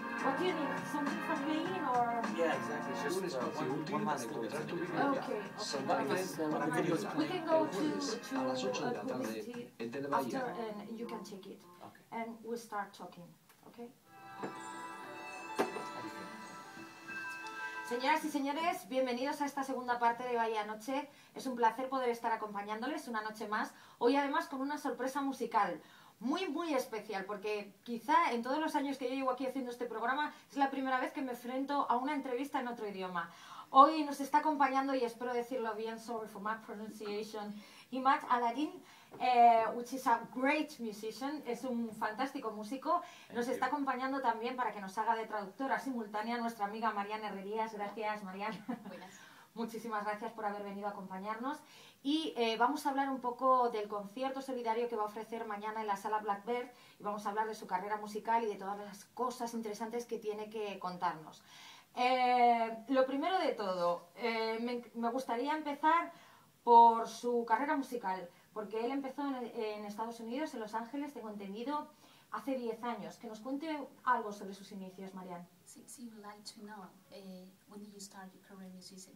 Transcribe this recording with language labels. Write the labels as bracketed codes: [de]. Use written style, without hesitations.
[en] What do you need? Something from Lean or? Yeah, exactly. It's just one last thing. Okay. We can go to [es] a las 8 de la tarde [en] publicity [es] en [en] after Televaya. and you can take it. And we start talking, okay? [es] Señoras y señores, bienvenidos a esta segunda parte de Bahía Noche. Es un placer poder estar acompañándoles una noche más. Hoy además con una sorpresa musical muy especial, porque quizá en todos los años que yo llevo aquí haciendo este programa es la primera vez que me enfrento a una entrevista en otro idioma. Hoy nos está acompañando, y espero decirlo bien, [en] sorry for my pronunciation, [es] Emad Alaeddin, [en] which is a great musician, [es] es un fantástico músico. Nos está acompañando también para que nos haga de traductora simultánea nuestra amiga Mariana Herrerías. Gracias, Mariana. Muchísimas gracias por haber venido a acompañarnos. Y vamos a hablar un poco del concierto solidario que va a ofrecer mañana en la Sala Blackbird, y vamos a hablar de su carrera musical y de todas las cosas interesantes que tiene que contarnos. Lo primero de todo, me gustaría empezar por su carrera musical, porque él empezó en Estados Unidos, en Los Ángeles, tengo entendido, hace 10 años. Que nos cuente algo sobre sus inicios, Marianne. [en] So you would like to know when did you start your career musician?